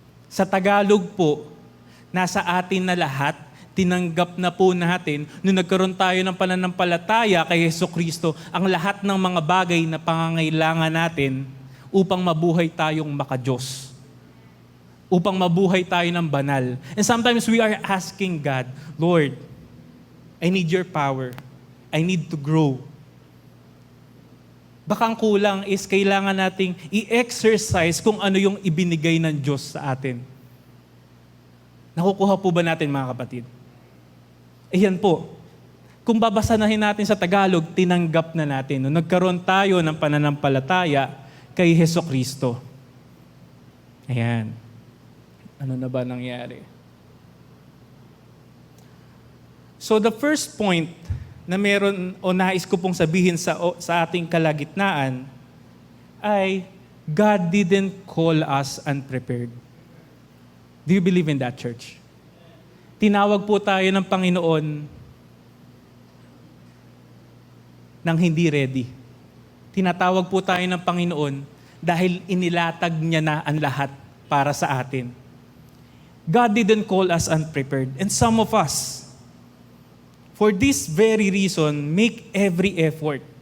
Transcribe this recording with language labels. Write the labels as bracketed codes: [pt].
[tl] Sa Tagalog po, nasa atin na lahat, tinanggap na po natin nung nagkaroon tayo ng pananampalataya kay Jesucristo ang lahat ng mga bagay na pangangailangan natin upang mabuhay tayong maka-Diyos. Upang mabuhay tayo ng banal. [en] And sometimes we are asking God, Lord, I need your power. I need to grow. [tl] Baka ang kulang is kailangan nating i-exercise kung ano yung ibinigay ng Diyos sa atin. Nakukuha po ba natin mga kapatid? Ayan po. Kung babasanahin natin sa Tagalog, tinanggap na natin. Nung nagkaroon tayo ng pananampalataya kay Jesucristo. Ayan. Ano na ba nangyari? [en] So the first point [tl] na meron o nais ko pong sabihin sa ating kalagitnaan ay [en] God didn't call us unprepared. Do you believe in that, church? [tl] Tinawag po tayo ng Panginoon nang hindi ready. Tinatawag po tayo ng Panginoon dahil inilatag niya na ang lahat para sa atin. [en] God didn't call us unprepared. And some of us, for this very reason, make every effort.